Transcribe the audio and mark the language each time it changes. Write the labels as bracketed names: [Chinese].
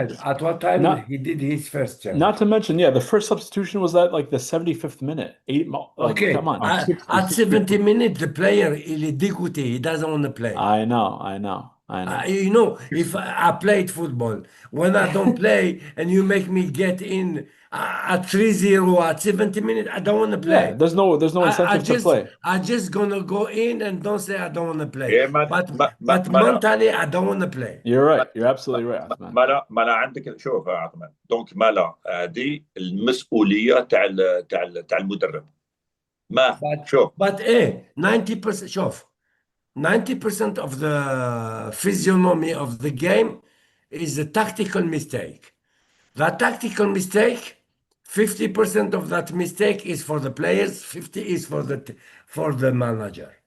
[English] At what time he did his first change? Not to mention, the first substitution was at like the 75th minute. Okay, come on. At 70 minutes, the player [French] il est dégoûté. [English] He doesn't want to play. I know. If I played football, when I don't play and you make me get in at 3-0 at 70 minutes, I don't want to play. Yeah, there's no incentive to play. I'm just gonna go in and don't say I don't want to play. But mentally, I don't want to play. You're right. You're absolutely right, Athman. [Arabic] ما عندك شوف يا عثمان. دونك هذه المسؤولية تاع المدرب. شوف. [English] But 90% [Arabic] شوف. [English] 90% of the physiognomy of the game is a tactical mistake. That tactical mistake 50% of that mistake is for the players, 50 is for the manager.